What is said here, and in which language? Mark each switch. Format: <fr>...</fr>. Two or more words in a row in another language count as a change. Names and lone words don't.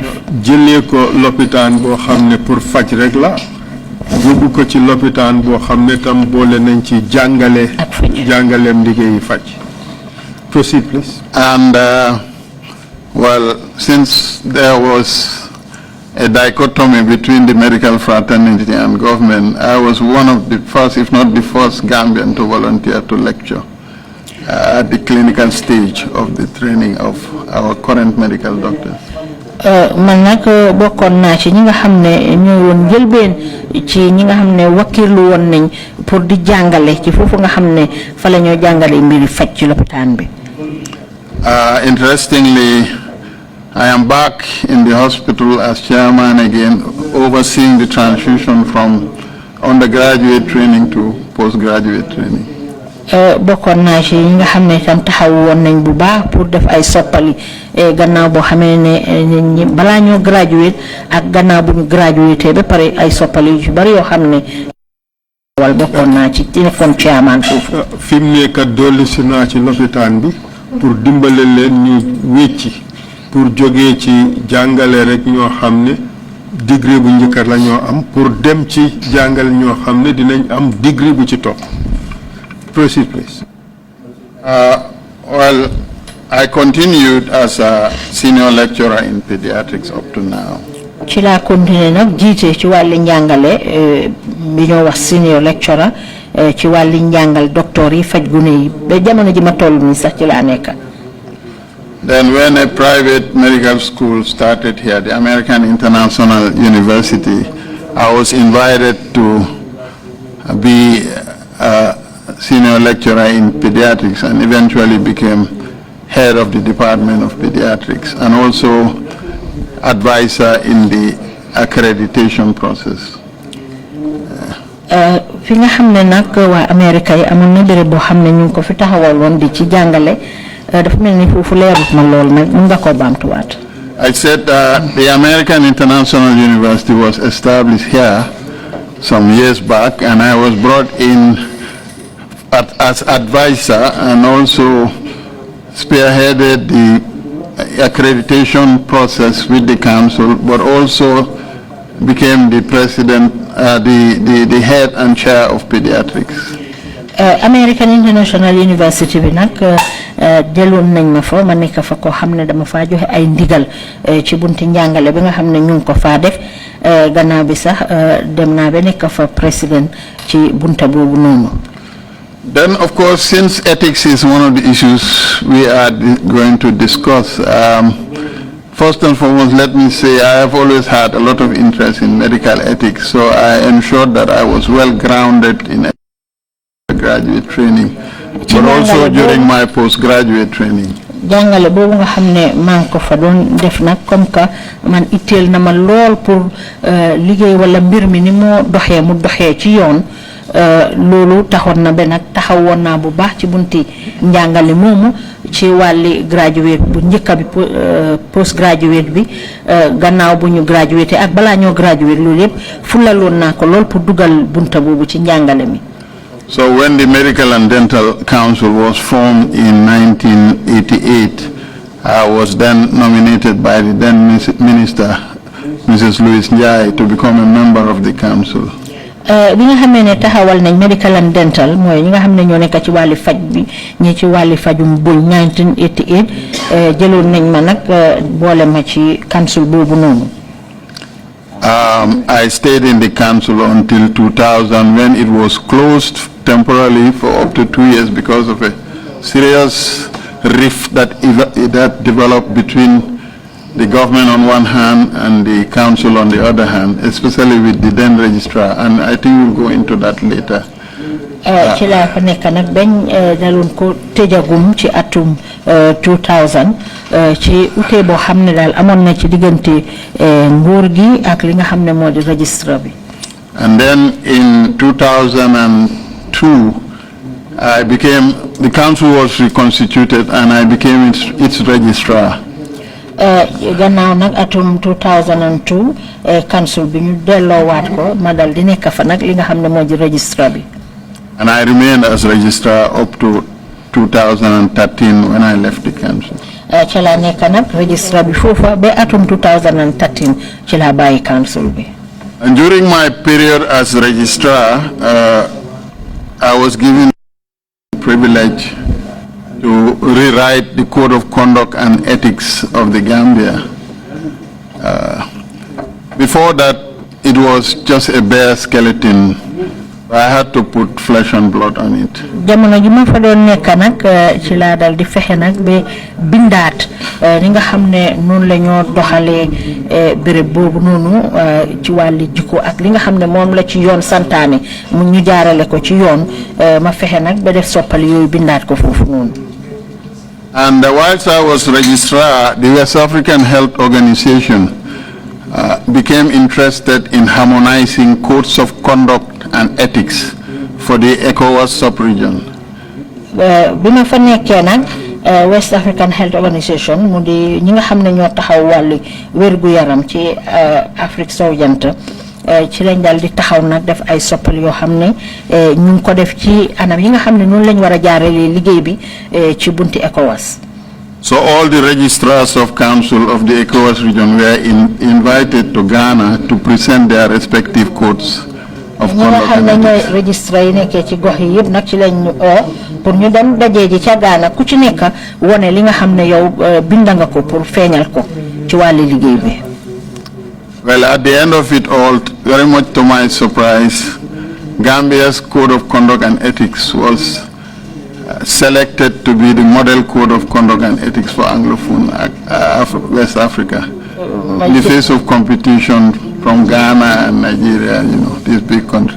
<wo>jëlee ko lopitaan boo xam ne pour faj rek la yóbbu ko ci lopitaan boo xam ne tam boole nañ ci jàngaleem liggéeyi faj.</wo> <en>Proceed please. And well, since there was a dichotomy between the medical fraternity and government, I was one of the first, if not the first, Gambian to volunteer to lecture at the clinical stage of the training of our current medical doctors.</en> <wo>man nag bokkoon naa ci ñi nga xam ne ñoo woon njëlbeen ci ñi nga xam ne wakiirlu woon nañ pour di jàngale ci foofu nga xam ne fa la ñoo jàngale mbiri faj ci lopitaan bi.</wo> <en>Interestingly, I am back in the hospital as chairman again, overseeing the transition from undergraduate training to postgraduate training.</en> <wo>bokkoon naa ci ñi nga xam ne tam taxaw woon nañ bu baax pour def ay soppali gannaaw boo xamee ne balaa ñoo graduate ak gannaaw bu ñu graduate ba pare ay soppali yu bari yoo xam ne wal bokkoon naa ci nekkoon chairman foofu. fi mu nekk dolli si naa ci lopitaan bi pour dimbale leen ñu wécci pour jógee ci jàngale rek ñoo xam ne degré bu njëkk la ñoo am pour dem ci jàngale ñoo xam ne dinañ am degré bu ci topp.</wo> <en>Proceed, please. Well, I continued as a senior lecturer in pediatrics up to now.</en> <wo>ci laa continué nag jiite ci wàlli njàngale bi ñoo wax</wo> <en>senior lecturer</en> <wo>ci wàlli njàngal docteur yi faj gune yi ba jamono ji ma toll nii sax ci laa nekk.</wo> <en>Then when a private medical school started here, the American International University, I was invited to be a senior lecturer in pediatrics and eventually became head of the Department of Pediatrics and also advisor in the accreditation process.</en> <wo>fi nga xam ne nag waa Amérique yi amoon na béréb boo xam ne ñu ngi ko fi taxawal woon di ci jàngale dafa mel ni foofu leerut ma lool nag mun nga koo baamtuwaat.</wo> <en>I said the American International University was established here some years back, and I was brought in as advisor and also spearheaded the accreditation process with the council, but also became the president, the head and chair of pediatrics.</en> <wo>American International University bi nag jëloon nañ ma fa ma nekk fa koo xam ne dama faa joxe ay ndigal ci bunti njàngale bi nga xam ne ñu ngi ko faa def gannaaw bi sax dem naa ba nekk fa président ci bunta boobu noonu.</wo> <en>Then, of course, since ethics is one of the issues we are going to discuss, first and foremost, let me say I have always had a lot of interest in medical ethics, so I ensured that I was well grounded in graduate training, but also during my postgraduate training. jàngale boobu nga xam ne maa ngi ko fa doon def nag</en> <fr>comme que</fr> <en>man itteel na ma lool pour liggéey wala mbir mi ni moo doxee mu doxee ci yoon loolu taxoon na ba nag taxawoon naa bu baax ci bunti njàngale moomu ci wàlli graduate bu njëkka bi postgraduate bi gannaaw bu ñu graduate ak balaa ñoo graduate loolu yëpp fulaloon naa ko lool pour dugal bunta boobu ci njàngale mi. So when the Medical and Dental Council was formed in 1988, I was then nominated by the then Minister, Mrs. Louise Njai, to become a member of the council.</en> <wo>bi nga xamee ne taxawal nañ</wo> <en>medical and dental</en> <wo>mooy ñi nga xam ne ñoo nekk ci wàlli faj bi ñi ci wàlli fajum buñ 1988 jëloon nañ ma nag boole ma ci council boobu noonu.</wo> <en>I stayed in the council until 2000 when it was closed temporarily for up to 2 years because of a serious rift that developed between the government on one hand and the council on the other hand, especially with the then registrar, and I think we'll go into that later.</en> <wo>ci laa fa nekk nag bañ daloon ko tëjagum ci atum 2000 ci ute boo xam ne daal amoon na ci diggante nguur gi ak li nga xam ne moo di registrar bi.</wo> <en>And then in 2002, the council was reconstituted and I became its registrar.</en> <wo>gannaaw nag atum 2002 council bi ñu delloowaat ko ma dal di nekk fa nag li nga xam ne moo di registrar bi.</wo> <en>And I remained as registrar up to 2013 when I left the council.</en> <wo>ci laa nekk nag registrar bi foofa ba atum 2013 ci laa bàyyi council bi.</wo> <en>And during my period as registrar, I was given the privilege to rewrite the Code of Conduct and Ethics of the Gambia. Before that, it was just a bare skeleton. I had to put flesh and blood on it.</en> <wo>jamono ji ma fa doon nekk nag ci laa dal di fexe nag ba bindaat li nga xam ne noonu la ñoo doxalee béréb boobu noonu ci wàlli jikko ak li nga xam ne moom la ci yoon santaane mu ñu jaarale ko ci yoon ma fexe nag ba def soppali yooyu bindaat ko foofu noonu.</wo> <en>And whilst I was registrar, the West African Health Organization became interested in harmonizing codes of conduct and ethics for the ECOWAS sub-region.</en> <wo>bi ma fa nekkee nag West African Health Organization mu di ñi nga xam ne ñoo taxaw wàllu wérgu yaram ci Afrique sowu jant ci lañ dal di taxaw nag def ay soppal yoo xam ne ñu ngi ko def ci anam yi nga xam ne noonu lañ war a jaarale liggéey bi ci bunti ECOWAS.</wo> <en>So all the registrars of council of the ECOWAS region were invited to Ghana to present their respective codes of conduct and ethics.</en> <wo>Registra yi nekkee ci gox yi yëpp nag ci lañ ñu pour ñu dem dajee ji ca Ghana ku ci nekk wone li nga xam ne yow binda nga ko pour feeñal ko ci wàllu liggéey bi.</wo> <en>Well, at the end of it all, very much to my surprise, Gambia's Code of Conduct and Ethics was selected to be the model code of conduct and ethics for Anglophone West Africa. In the face of competition from Ghana and Nigeria, you know, these big countries.</en>